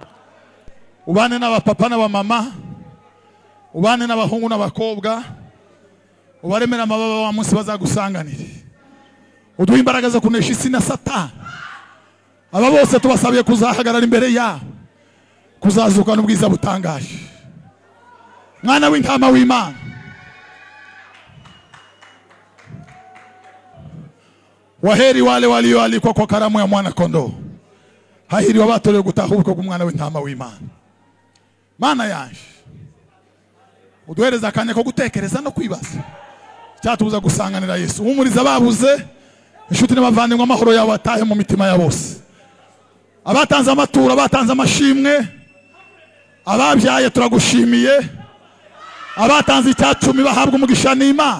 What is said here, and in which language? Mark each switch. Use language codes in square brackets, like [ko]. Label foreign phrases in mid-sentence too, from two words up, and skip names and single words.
[rw] ubane n'abapapa n'abamama ubane n'abahungu n'abakobwa ubaremera amababa wa munsi bazagusanganire uduha imbaraga zo kunesha isi na Satani aba bose tubasabiye kuzahagarara imbere yawe kuzazukana ubwiza butangaje mwana w'intama w'Imana [sw] waheri wale walioalikwa kwa karamu ya mwana kondoo [rw] hahiriwe abatorewe gutahuka k'umwana w'intama w'Imana Mana yanje uduhereza akanya ko gutekereza no kwibaza cyatubuza gusanganira Yesu umuriza babuze inshuti n'abavandimwe amahoro yawe atahe mu mitima ya bose abatanze amaturo abatanze amashimwe ababyaye turagushimiye abatanze icyacumi bahabwa umugisha n'Imana